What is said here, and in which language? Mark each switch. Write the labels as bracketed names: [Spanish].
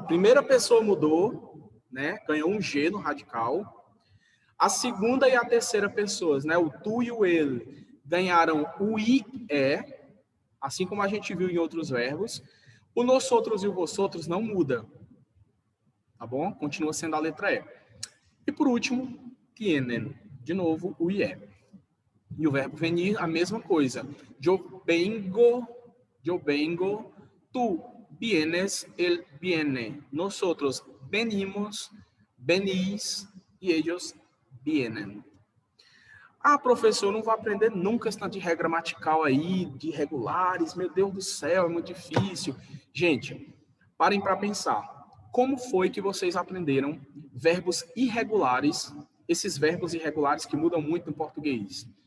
[Portuguese] Primeira pessoa mudou, né? Ganhou um G no radical. A segunda e a terceira pessoas, né? O tu e o ele, ganharam o I, assim como a gente viu em outros verbos. O nosotros e o vosotros não muda, tá bom? Continua sendo a letra E. E por último, tienen, de novo, o IE. E o verbo venir, a mesma coisa. [Spanish] Yo vengo, tu vienes, él viene. Nosotros venimos, venís e ellos vienen. [Portuguese] Ah, professor, eu não vou aprender nunca esse tanto de regra gramatical aí, de regulares, meu Deus do céu, é muito difícil. Gente, parem para pensar. Como foi que vocês aprenderam verbos irregulares, esses verbos irregulares que mudam muito no português?